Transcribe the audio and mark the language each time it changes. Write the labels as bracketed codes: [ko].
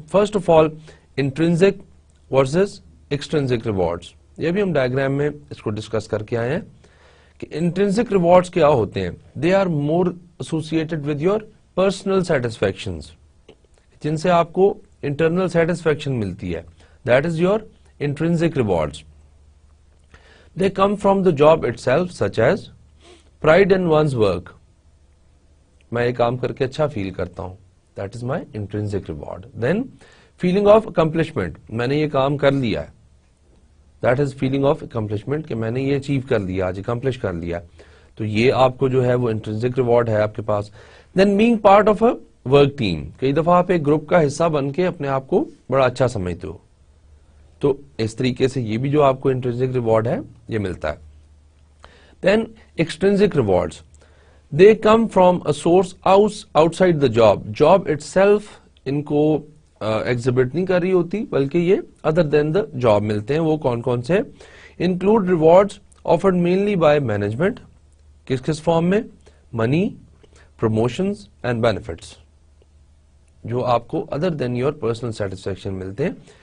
[en] First of all intrinsic versus extrinsic rewards. [ur] یہ بھی ہم ڈائیگرام میں اس کو ڈسکس کر کے آئے ہیں کہ انٹرنسک ریوارڈس کیا ہوتے ہیں. [en] they are more associated with your personal satisfactions, [ur] جن سے آپ کو انٹرنل سیٹسفیکشن ملتی ہے. [en] That is your intrinsic rewards. They come from the job itself, such as pride in one's work. [ur] میں یہ کام کر کے اچھا فیل کرتا ہوں, [en] that is my intrinsic reward. Then feeling of accomplishment, [ur] میں نے یہ کام کر لیا ہے, [en] that is feeling of accomplishment, [ur] کہ میں نے یہ اچیو کر لیا, آج اکمپلش کر لیا, تو یہ آپ کو جو ہے وہ intrinsic reward ہے آپ کے پاس. [en] Then being part of a work team, [ur] کئی دفعہ آپ ایک گروپ کا حصہ بن کے اپنے آپ کو بڑا اچھا سمجھتے ہو, تو اس طریقے سے یہ بھی جو آپ کو انٹرنسک ریوارڈ ہے یہ ملتا ہے. [en] Then extrinsic rewards, they come from a source outside the job. [ur] Job it self in کو ایگزیبٹ نہیں کر رہی ہوتی, بلکہ یہ ادر دین دا جاب ملتے ہیں. وہ کون کون سے؟ [en] Include rewards offered mainly by management. [ur] کس کس فارم میں؟ منی, پروموشنز اینڈ بینیفٹس, جو آپ کو [en] other than your personal satisfaction [ur] ملتے ہیں.